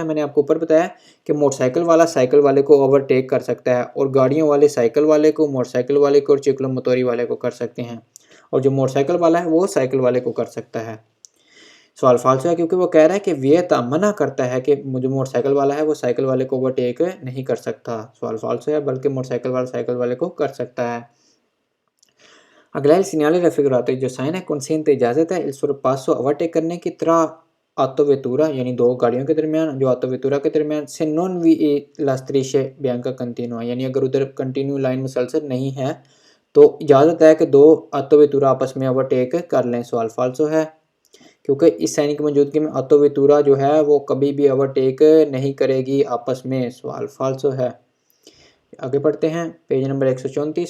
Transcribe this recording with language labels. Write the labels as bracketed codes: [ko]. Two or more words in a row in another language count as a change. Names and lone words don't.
[ur] میں نے آپ کو اوپر بتایا کہ موٹرسائیکل والا سائیکل والے کو اوورٹیک کر سکتا ہے اور گاڑیوں والے سائیکل والے کو، موٹرسائیکل والے کو اور चिक्लोमोटोरी والے کو کر سکتے ہیں। اور جو موٹرسائیکل والا ہے وہ سائیکل والے کو کر سکتا ہے۔ سوال فالسو ہے کیونکہ وہ کہہ رہا ہے کہ वियता منع کرتا ہے کہ جو موٹرسائیکل والا ہے وہ سائیکل والے کو اوورٹیک نہیں کر سکتا। سوال فالسو ہے، بلکہ موٹرسائیکل والا سائیکل والے کو کر سکتا ہے. اگلا [it] il segnale raffigurato [ur] جو سائن ہے consente اجازت ہے [it] il sorpasso [ur] اوورٹیک کرنے کی [it] tra autovettura [ur] یعنی دو گاڑیوں کے درمیان، جو autovettura کے درمیان سے [it] non vi la striscia bianca continua [ur] یعنی اگر ادھر کنٹینیو لائن مسلسل نہیں ہے تو اجازت ہے کہ دو autovettura آپس میں اوورٹیک کر لیں. سوال فالسو ہے کیونکہ اس سائن کی موجودگی میں autovettura جو ہے وہ کبھی بھی اوورٹیک نہیں کرے گی آپس میں. سوال فالسو ہے۔ آگے پڑھتے ہیں پیج نمبر 134.